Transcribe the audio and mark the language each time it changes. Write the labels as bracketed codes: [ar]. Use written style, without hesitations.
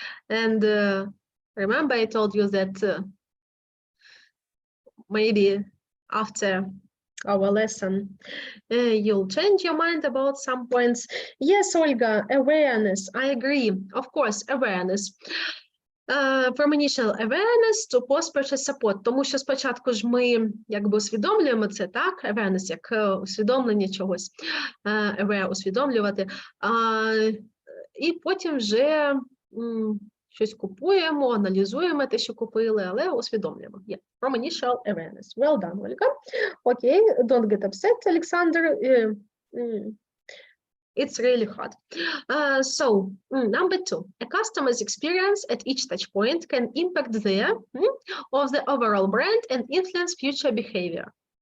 [en] And remember, I told you that maybe after our lesson, you'll change your mind about some points. Yes, Olga, awareness. I agree. Of course, awareness. From initial awareness to post-purchase support. [uk] Тому що спочатку ж ми якби усвідомлюємо це, так? Awareness, як усвідомлення чогось. Aware, усвідомлювати. І потім вже щось купуємо, аналізуємо те, що купили, але усвідомлюємо. [en] Yeah. From initial awareness. Well done, Olga. Okay, don't get upset, Alexander. It's really hard. So, number 2, a customer's experience at each touch point can impact of the overall brand and influence future behavior.